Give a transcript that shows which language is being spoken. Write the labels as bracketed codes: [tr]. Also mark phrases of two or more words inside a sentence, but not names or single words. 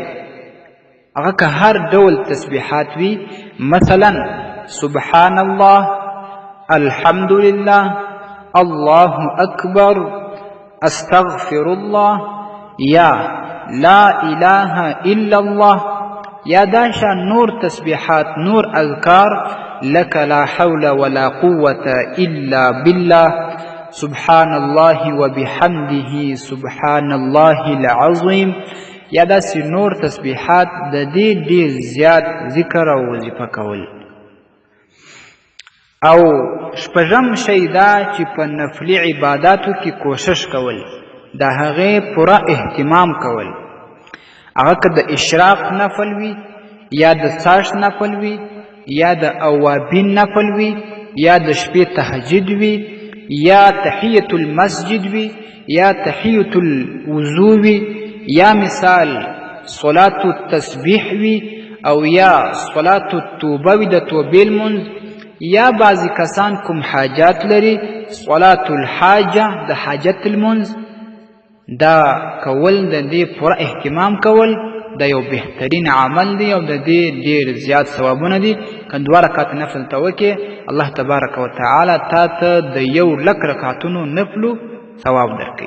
[ps] هغه که هر ډول تسبیحات وي، مثلا [ar] سبحان الله، الحمدلله، الله اکبر، استغفر الله، [ps] یا [ar] لا اله الا الله، [ps] یا داشا نور تسبیحات، نور اذکار، [ar] لك لا حول ولا قوة الا بالله، سبحان الله وبحمده سبحان الله العظیم، [ps] یا داسې نور تسبیحات، د دې ډېر زیات ذکر او وظیفه کول. او شپږم شی دا چې په نفلي عباداتو کې کوشش کول، د هغې پوره اهتمام کول. هغه که د اشراق نفل وي، یا د ساش نفل وي، یا د اوابین نفل وي، یا د شپې تهجد وي، یا [ar] تحیت المسجد [ps] وي، یا [ar] تحیت الوضو [ps] وي، یا مثال [ar] صلاة التسبیح [ps] وي، او یا [ar] صلاة التوبه [ps] وي، د توبې لمونځ، یا بعضی کسان کوم حاجات لري، [ar] صلاة الحاجه، [ps] د حاجت لمونځ. دا کول، د دې پوره اهتمام کول، دا یو بهترین عمل دی او د دې ډېر زیات ثوابونه دي. که 2 رکعات نفل ته وکې، الله [ar] تبارک وتعالی [ps] تا ته د 1,00,000 رکعتونو نفلو ثواب درکوي.